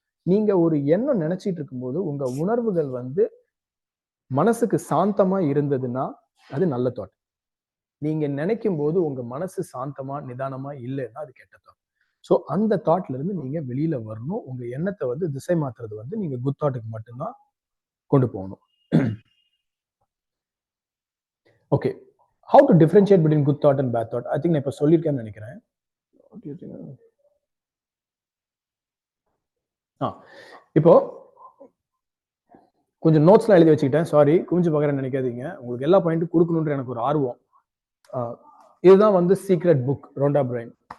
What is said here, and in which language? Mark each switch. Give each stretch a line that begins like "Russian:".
Tamil: நீங்க ஒரு எண்ணம் நினைச்சிட்டு இருக்கும்போது உங்க உணர்வுகள் வந்து மனசுக்கு சாந்தமா இருந்ததுன்னா அது நல்ல தாட். நீங்க நினைக்கும் போது உங்க மனசு சாந்தமா நிதானமா இல்லைன்னா அது கெட்ட தாட். ஸோ அந்த தாட்ல இருந்து நீங்க வெளியில வரணும். உங்க எண்ணத்தை வந்து திசை மாத்துறது வந்து நீங்க குட் தாட்டுக்கு மட்டும்தான் கொண்டு போகணும்.
English: Okay, how to differentiate between good thought and bad thought? I think
Tamil: நான் இப்ப சொல்லியிருக்கேன்னு நினைக்கிறேன். இப்போ கொஞ்சம் நோட்ஸ்லாம் எழுதி வச்சுக்கிட்டேன், சாரி குமிஞ்சு பார்க்குறேன்னு நினைக்காதீங்க. உங்களுக்கு எல்லா பாயிண்ட்டும் கொடுக்கணுன்ற எனக்கு ஒரு ஆர்வம். இதுதான் வந்து சீக்ரெட் புக், ரோண்டா பிரைன்.